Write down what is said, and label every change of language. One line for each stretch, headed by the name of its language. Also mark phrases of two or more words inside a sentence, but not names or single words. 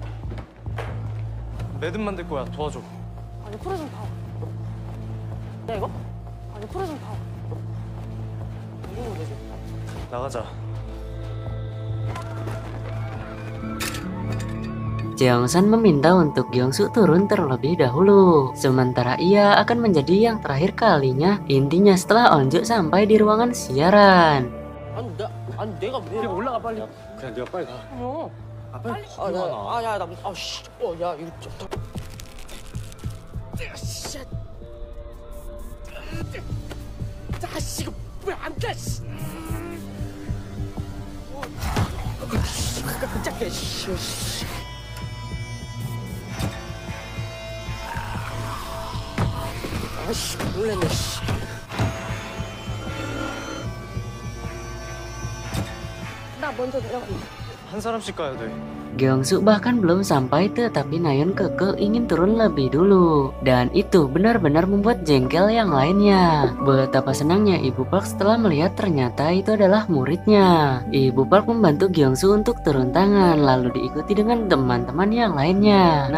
Korean: 매듭 만들 거야. 도와줘. 아니 풀어 좀 봐. 야 이거? 아니 풀어 좀 봐. 이거 되지? 나가자.
Indonesian: Jongsan meminta untuk Gyeongsu turun terlebih dahulu. Sementara ia akan menjadi yang terakhir kalinya intinya setelah Onjo sampai di ruangan siaran.
Korean: 아니 내가 왜 올라가 빨리. 그냥 네가 빨리 가. 어. 아 빨리. 아야나 아씨. 야 이거 좀. 씨. 자식 왜안 돼? 씨. 깜짝이야. 씨. 아씨 놀랬네. 씨. 나 먼저 내려가. 한 사람씩 가야 돼.
Indonesian: Gyeongsu bahkan belum sampai tetapi Nayeon keke ingin turun lebih dulu. Dan itu benar-benar membuat jengkel yang lainnya. Betapa senangnya Ibu Park setelah melihat ternyata itu adalah muridnya. Ibu Park membantu Gyeongsu untuk turun tangan lalu diikuti dengan teman-teman yang lainnya.